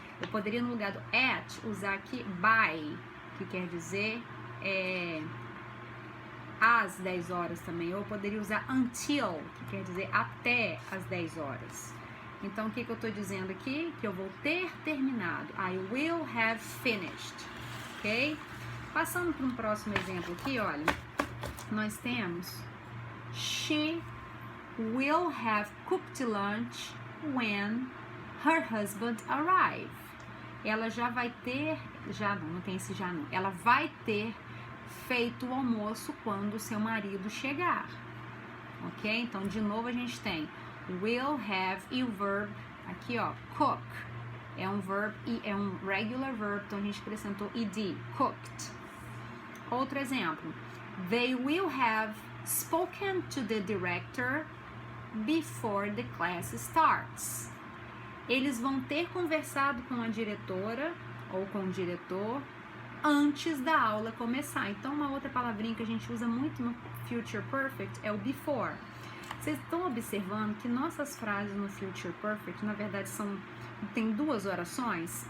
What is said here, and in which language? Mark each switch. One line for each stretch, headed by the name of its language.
Portuguese: Eu poderia, no lugar do at, usar aqui by, que quer dizer às 10 horas também. Ou eu poderia usar until, que quer dizer até às 10 horas. Então, o que eu estou dizendo aqui? Que eu vou ter terminado.
English: I will have finished.
Portuguese: Ok? Passando para um próximo exemplo aqui, olha. Nós temos
English: she will have cooked lunch when her husband arrive.
Portuguese: Ela já vai ter, não tem esse já não. Ela vai ter feito o almoço quando o seu marido chegar. Ok? Então, de novo, a gente tem will have e o verb aqui, ó, cook. É um verb e é um regular verb, então a gente acrescentou ed, cooked. Outro exemplo.
English: They will have spoken to the director before the class starts.
Portuguese: Eles vão ter conversado com a diretora ou com o diretor antes da aula começar. Então, uma outra palavrinha que a gente usa muito no Future Perfect é o before. Vocês estão observando que nossas frases no Future Perfect, na verdade, tem duas orações.